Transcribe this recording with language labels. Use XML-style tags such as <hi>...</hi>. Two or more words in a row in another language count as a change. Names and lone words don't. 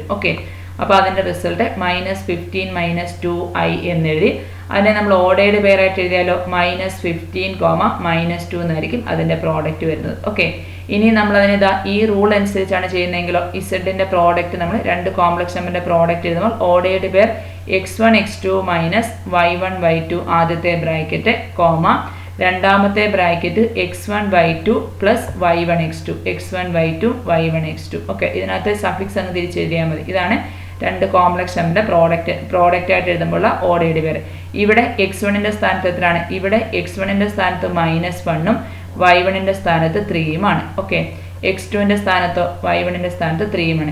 <ml>ഓക്കെ, അപ്പോൾ അതിൻ്റെ റിസൾട്ട് -15 -2i എന്നെഴുതി. അതിനെ നമ്മൾ</ml> <en>ordered pairaayitt</en> <ml>എഴുതിയാലോ -15, -2 എന്നായിരിക്കും അതിൻ്റെ പ്രോഡക്റ്റ് വരുന്നത്. ഓക്കെ, ഇനി നമ്മളതിന് ഇതാ ഈ റൂൾ അനുസരിച്ചാണ് ചെയ്യുന്നതെങ്കിലോ ഇസഡിൻ്റെ പ്രോഡക്റ്റ് നമ്മൾ രണ്ട്</ml> <en>complex numberinte product</en> <ml>എഴുതുമ്പോൾ</ml> <en>ordered pair</en> <ml>x1 x2 - y1 y2 ആദ്യത്തെ ബ്രാക്കറ്റ്, രണ്ടാമത്തെ ബ്രാക്കറ്റ് x1 y2 പ്ലസ് y1 x2 x1 y2 y1 x2. ഓക്കെ, ഇതിനകത്ത് സഫിക്സ് അങ്ങ് തിരിച്ചെഴുതിയാൽ മതി. ഇതാണ് രണ്ട്</ml> <en>complex numberinte product</en> <ml>ആയിട്ട് എഴുതുമ്പോഴുള്ള</ml> <en>ordered pair.</en> <ml>ഇവിടെ x1ൻ്റെ സ്ഥാനത്ത് എത്രയാണ്? ഇവിടെ x1ൻ്റെ സ്ഥാനത്ത് -1ഉം y1ൻ്റെ സ്ഥാനത്ത് 3യുമാണ്. ഓക്കെ, x2ൻ്റെ സ്ഥാനത്തോ y1ൻ്റെ സ്ഥാനത്ത് 3യുമാണ്.</ml>